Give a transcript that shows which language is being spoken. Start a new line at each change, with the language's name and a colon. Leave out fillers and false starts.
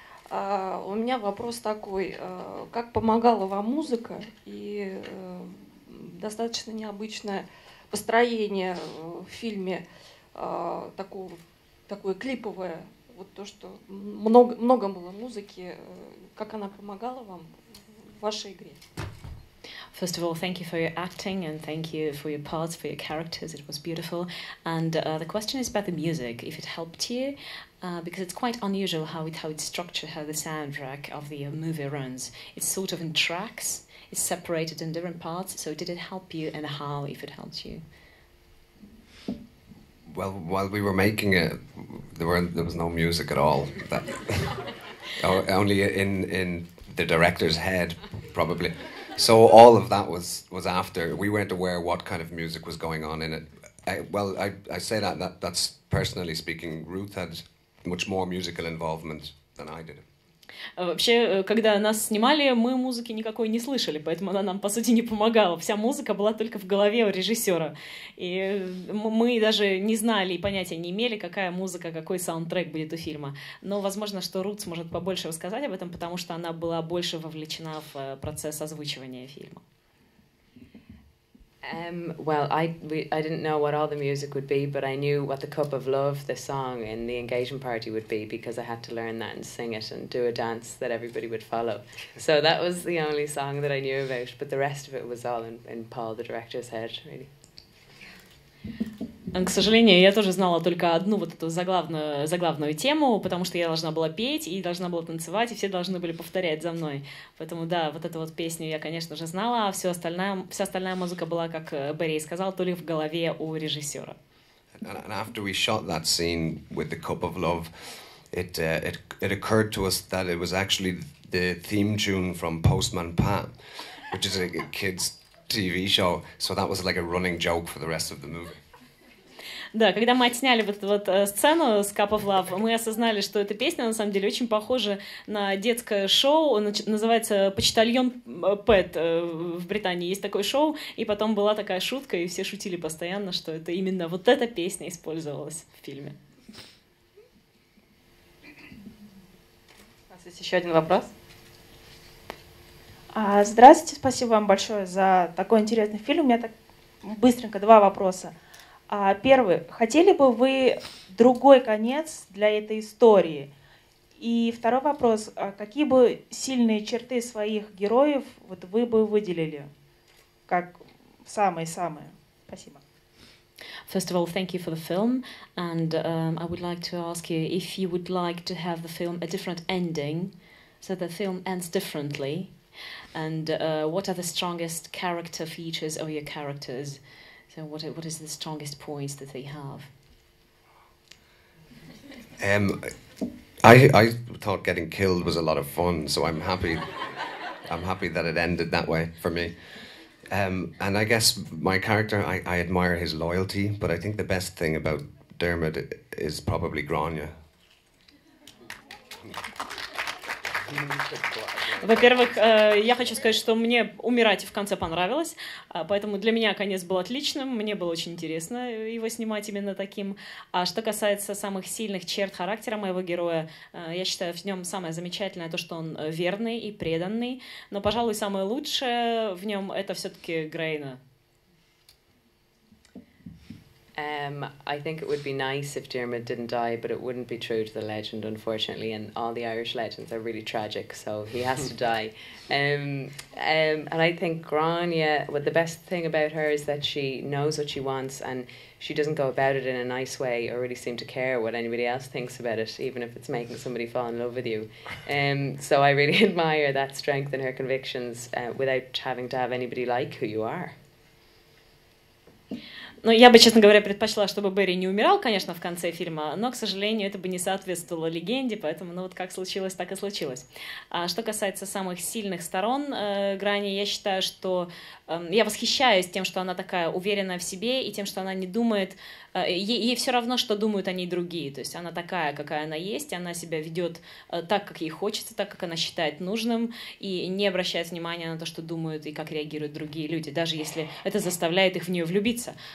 Russian: У меня вопрос такой, как помогала вам музыка и достаточно необычное построение в фильме, такое клиповое, вот то, что много было музыки, как она помогала вам в вашей игре?
English: First of all, thank you for your acting and thank you for your parts, for your characters. It was beautiful. And the question is about the music, if it helped you, because it's quite unusual how it's structured, how the soundtrack of the movie runs. It's sort of in tracks, it's separated in different parts. So did it help you, and how, if it helped you? Well, while we were making it, there was no music at all. Only in the director's head, probably. So all of that was after. We weren't aware what kind of music was going on in it. I say that's personally speaking, Ruth had much more musical involvement than I did.
Russian: Вообще, когда нас снимали, мы музыки никакой не слышали, поэтому она нам, по сути, не помогала. Вся музыка была только в голове у режиссера. И мы даже не знали и понятия не имели, какая музыка, какой саундтрек будет у фильма. Но, возможно, что Рут сможет побольше рассказать об этом, потому что она была больше вовлечена в процесс озвучивания фильма.
English: Well, I didn't know what all the music would be, but I knew what the Cup of Love, the song in the engagement party, would be, because I had to learn that and sing it and do a dance that everybody would follow. So that was the only song that I knew about, but the rest of it was all in Paul, the director's head, really.
Russian: К сожалению, я тоже знала только одну вот эту заглавную тему, потому что я должна была петь и должна была танцевать, и все должны были повторять за мной. Поэтому, да, вот эту вот песню я, конечно же, знала, а вся остальная музыка была, как Берри сказал, то ли в голове у режиссера.
English: And after we shot that scene with the Cup of Love, it occurred to us that it was actually the theme tune from Postman Pat, which is a kids' TV show. So that was like a running joke for the rest of the movie.
Russian: Да, когда мы отсняли вот эту вот сцену с Cup of Love, мы осознали, что эта песня на самом деле очень похожа на детское шоу, называется «Почтальон Пэт». В Британии есть такое шоу, и потом была такая шутка, и все шутили постоянно, что это именно вот эта песня использовалась в фильме. У нас есть еще один вопрос. Здравствуйте, спасибо вам большое за такой интересный фильм. У меня так быстренько два вопроса. Первый. Хотели бы вы другой конец для этой истории? И второй вопрос. Какие бы сильные черты своих героев вот вы бы выделили? Как самые-самые? Спасибо.
English: First of all, thank you for the film, and I would like to ask you if you would like to have the film a different ending, so the film ends differently, and what are the strongest character features of your characters? So what is the strongest points that they have? I thought getting killed was a lot of fun, so I'm happy. I'm happy that it ended that way for me. And I guess my character, I admire his loyalty, but I think the best thing about Dermot is probably Grania.
Russian: Во-первых, я хочу сказать, что мне умирать в конце понравилось, поэтому для меня конец был отличным, мне было очень интересно его снимать именно таким. А что касается самых сильных черт характера моего героя, я считаю, в нем самое замечательное то, что он верный и преданный, но, пожалуй, самое лучшее в нем это все-таки Грейна.
English: I think it would be nice if Dermot didn't die, but it wouldn't be true to the legend, unfortunately, and all the Irish legends are really tragic, so he has to die. And I think Grania, well, the best thing about her is that she knows what she wants, and she doesn't go about it in a nice way or really seem to care what anybody else thinks about it, even if it's making somebody fall in love with you. So I really admire that strength in her convictions without having to have anybody like who you are.
Russian: Ну, я бы, честно говоря, предпочла, чтобы Берри не умирал, конечно, в конце фильма, но, к сожалению, это бы не соответствовало легенде, поэтому, ну, вот как случилось, так и случилось. А что касается самых сильных сторон Грани, я считаю, что я восхищаюсь тем, что она такая уверенная в себе, и тем, что она не думает, ей все равно, что думают о ней другие, то есть она такая, какая она есть, она себя ведет так, как ей хочется, так, как она считает нужным, и не обращает внимания на то, что думают и как реагируют другие люди, даже если это заставляет их в нее влюбиться.